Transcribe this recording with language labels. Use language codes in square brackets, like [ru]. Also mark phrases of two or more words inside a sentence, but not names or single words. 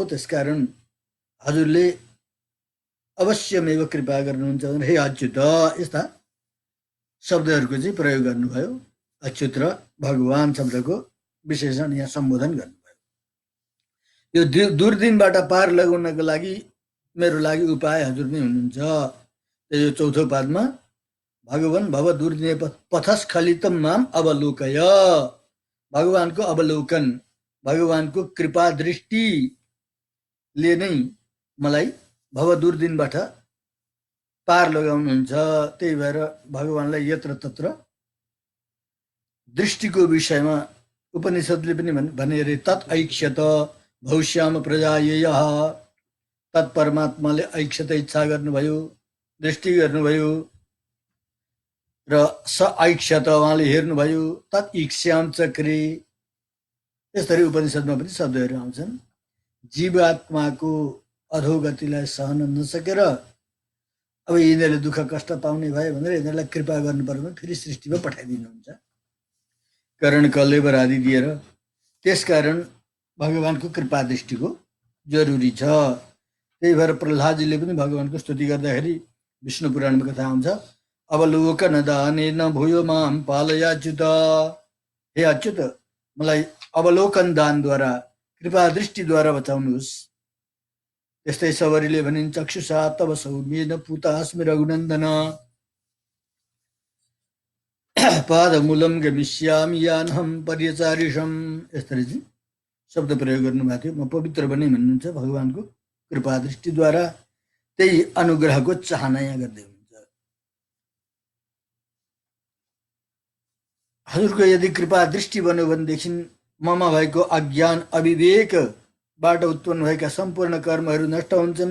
[ne] त्यसकारण हजुरले अवश्यमेव कृपा गर्नुहुन्छ भने हे अच्युत यस्ता शब्दहरूको चाहिँ प्रयोग गर्नुभयो। अच्युत र भगवान शब्दको विशेषण यहाँ सम्बोधन गर्नुभयो। यो दुर्दिनबाट पार लगाउनको लागि मेरो लागि उपाय हजुर नै हुनुहुन्छ। यो चौथो पादमा [sa] भगवान भव दुर्दिने पथस्खलितम माम अवलोकय, [ne] भगवानको अवलोकन, भगवानको कृपा दृष्टिले नै मलाई भव दुर्दिनबाट पार लगाउनुहुन्छ। त्यही भएर भगवानलाई यत्र तत्र दृष्टिको विषयमा उपनिषदले पनि भने अरे [sa] तत् ऐक्ष्यत भविष्याम प्रजायेयः, [ne] तत् परमात्माले ऐक्ष्यत इच्छा गर्नुभयो, दृष्टि गर्नुभयो र [sa] स ऐक्ष्यत [ne] उहाँले हेर्नुभयो, [sa] तत् इक्ष्याम चक्रे। [ne] यसरी उपनिषदमा पनि शब्दहरू आउँछन्। जीवात्माको अधोगतिलाई सहन नसकेर अब यिनीहरूले दुःख कष्ट पाउने भए भनेर यिनीहरूलाई कृपा गर्नु पर्यो भने फेरि सृष्टिमा पठाइदिनुहुन्छ करण कलेवर आदि दिएर। त्यसकारण भगवानको कृपा दृष्टिको जरुरी छ। त्यही भएर प्रह्लादजीले पनि भगवानको स्तुति गर्दाखेरि विष्णु पुराणमा कथा आउँछ, [sa] अवलोकन दानेन भूयो माम पालयाच्युत। [ne] हे अच्युत, मलाई अवलोकन दानद्वारा कृपा दृष्टिद्वारा बचाउनुहोस्। त्यस्तै सबरीले भनिन् [sa] चक्षुषा तव सौम्येन पूता अस्मि रघुनन्दन, पादमूलम गमिष्यामि यानहं पर्यचारिषम। [ne] यसरी चाहिँ शब्द प्रयोग गर्नुभएको थियो। म पवित्र बने भन्नुहुन्छ भगवानको कृपा दृष्टिद्वारा। त्यही अनुग्रहको चाहना यहाँ गर्दै हुनुहुन्छ। हजुरको यदि कृपा दृष्टि बन्यो भनेदेखि ममा भएको अज्ञान अविवेकबाट उत्पन्न भएका सम्पूर्ण कर्महरू नष्ट हुन्छन्।